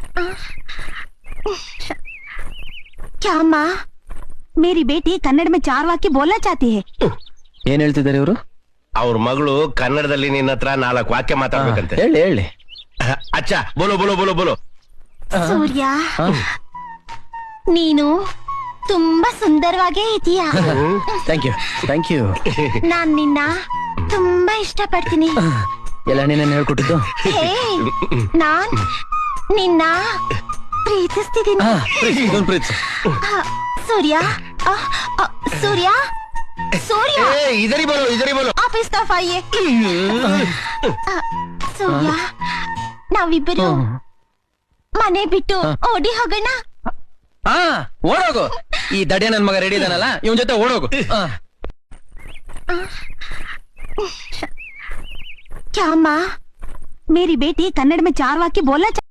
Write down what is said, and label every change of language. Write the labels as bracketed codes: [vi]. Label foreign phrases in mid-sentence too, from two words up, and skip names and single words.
[hi] क्या माँ, मेरी बेटी कन्नड़ में 4 वाक्य बोलना चाहती है। [kn] ಏನ್ ಹೇಳ್ತಿದ್ದಾರೆ ಇವರು? ಅವ್ರ ಮಗಳು ಕನ್ನಡದಲ್ಲಿ ನಿನ್ನ ಹತ್ರ 4 ವಾಕ್ಯ ಮಾತಾಡ್ಬೇಕಂತೆ. ಹೇಳಿ ಹೇಳಿ. [hi] अच्छा बोलो बोलो बोलो बोलो. [kn] ಸೂರ್ಯ, ನೀನು ತುಂಬಾ ಸುಂದರವಾಗೇ ಇದೀಯಾ. [en] thank you thank you. [kn] ನಾನ್ ನಿನ್ನ ತುಂಬಾ ಇಷ್ಟಪಡ್ತೀನಿ. ಎಲ್ಲ ನೀನೇನು ಹೇಳ್ಕೊಟ್ಟಿದ್ದು? ಹೇ, ನಾನ್ ನಿನ್ನ ಪ್ರೀತಿಸ್ತಿದ್ದೀನಿ. ಪ್ರೀತಿ. ಸೂರ್ಯ, ಸೂರ್ಯ, ಸೂರ್ಯ, [hi] इधरी बोलो इधरी बोलो. आप इस तरफ आइए. [kn] ಸೂರ್ಯ, ನಾವಿಬ್ಬರು ಮನೆ ಬಿಟ್ಟು ಓಡಿ ಹೋಗೋಣ. ಹಾ, ಓಡೋಗು. ಈ ದಡ್ಯ ನನ್ ಮಗ ರೆಡಿ ಇದಾನಲ್ಲ, ಇವನ್ ಜೊತೆ ಓಡೋಗು. [hi] क्या माँ, मेरी बेटी कन्नड़ में 4 वाक्य बोलना